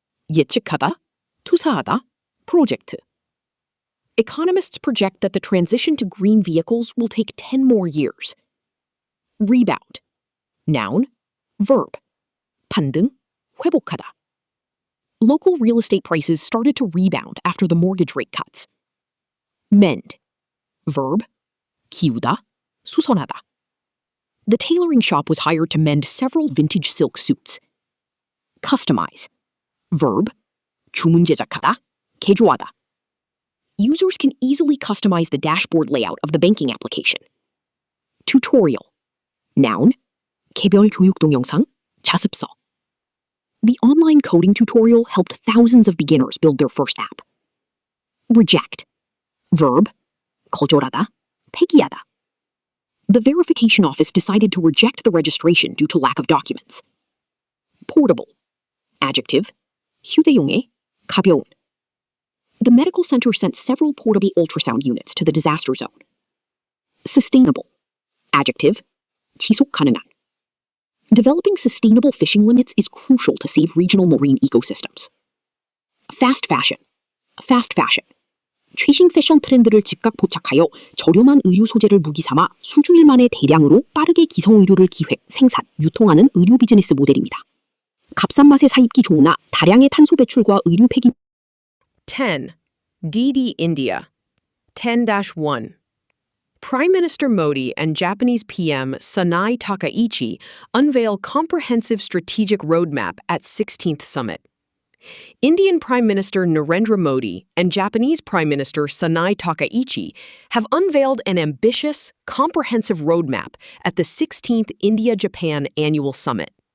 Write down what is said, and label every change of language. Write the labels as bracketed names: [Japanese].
[Korean] 예측하다, 투사하다, [English] project. Economists project that the transition to green vehicles will take 10 more years. Rebound. Noun. Verb. [Korean] 반등, 회복하다. [English] Local real estate prices started to rebound after the mortgage rate cuts. Mend. Verb. [Korean] 키우다, 수선하다. [English] The tailoring shop was hired to mend several vintage silk suits. Customize. Verb. [Korean] 주문 제작하다, 개조하다. [English] Users can easily customize the dashboard layout of the banking application. Tutorial. Noun. [Korean] 개별 교육 동영상, 자습서. [English] The online coding tutorial helped thousands of beginners build their first app. Reject. Verb. [Korean] 거절하다, 폐기하다. [English] The verification office decided to reject the registration due to lack of documents. Portable. Adjective. [Korean] 휴대용의, 가벼운. [English] The medical center sent several portable ultrasound units to the disaster zone. Sustainable. Adjective. [Korean] 지속 가능한. [English] Developing sustainable fishing limits is crucial to save regional marine ecosystems. Fast fashion. Fast fashion. [Korean] 최신 패션 트렌드를 즉각 포착하여 저렴한 의류 소재를 무기 삼아 수주일 만에 대량으로 빠르게 기성 의류를 기획, 생산, 유통하는 의류 비즈니스 모델입니다. 값싼 맛의 사입기 좋으나 다량의 탄소 배출과 의류 폐기 [English] 10. DD India. 10-1. Prime Minister Modi and Japanese PM Sanai Takaichi unveil comprehensive strategic roadmap at 16th summit. Indian Prime Minister Narendra Modi and Japanese Prime Minister Sanai Takaichi have unveiled an ambitious, comprehensive roadmap at the 16th India-Japan Annual Summit.